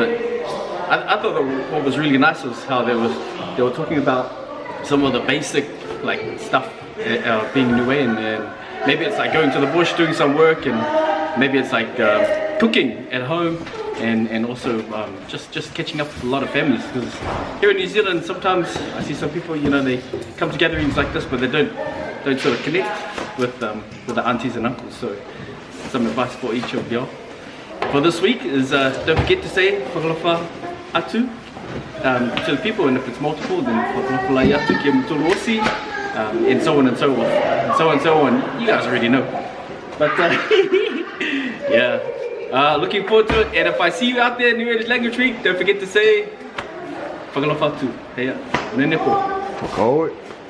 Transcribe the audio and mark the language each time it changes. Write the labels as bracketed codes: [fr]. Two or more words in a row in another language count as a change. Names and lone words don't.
[en] But I thought that what was really nice was how they were talking about some of the basic like stuff being Niue, and maybe it's like going to the bush doing some work, and maybe it's like cooking at home, and also just catching up with a lot of families. Because here in New Zealand, sometimes I see some people, you know, they come to gatherings like this, but they don't sort of connect with the aunties and uncles. So some advice for each of y'all for this week is don't forget to say [niu] whakalofa atu [en] to the people, and if it's multiple, then [niu] whakalofa atu ke mutolosi, [en] and so on and so on, and so on. You guys already know. But yeah, looking forward to it. And if I see you out there in Niue Language Week, don't forget to say [niu] whakalofa atu. Heya, nene po.